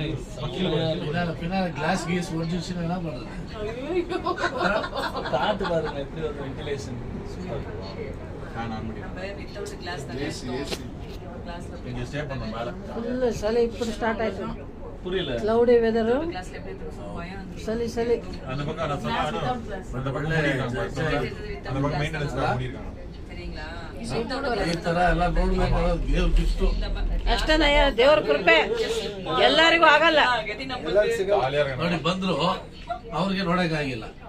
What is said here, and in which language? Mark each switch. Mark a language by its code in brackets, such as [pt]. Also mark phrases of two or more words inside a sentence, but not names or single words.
[ta] கிளாஸ் கீஸ் ஒடிச்சுன்னா என்ன பண்றது? காத்து பாருங்க எப்படி ஒரு வென்டிலேஷன். [te] చలి ఇప్పుడు స్టార్ట్ అవుతుంది. [ta] புரியல. [en] cloudy weather, [te] చలి చలి. [kn] ಅಷ್ಟೇನಯ್ಯ, ದೇವ್ರ ಕೃಪೆ ಎಲ್ಲರಿಗೂ ಆಗಲ್ಲ. ನೋಡಿ ಬಂದ್ರು ಅವ್ರಿಗೆ ನೋಡಕ್ ಆಗಿಲ್ಲ.